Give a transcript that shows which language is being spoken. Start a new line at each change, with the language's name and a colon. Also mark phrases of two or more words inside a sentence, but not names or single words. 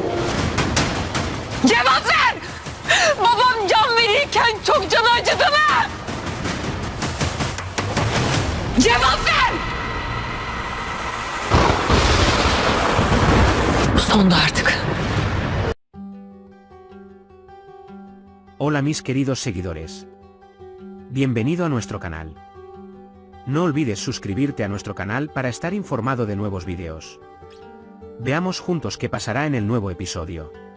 Turkish: Cevap ver! Babam can verirken çok canı acıdı mı? Cevap ver! Bu sondu artık.
Spanish: Hola mis queridos seguidores. Bienvenido a nuestro canal. No olvides suscribirte a nuestro canal para estar informado de nuevos videos. Veamos juntos qué pasará en el nuevo episodio.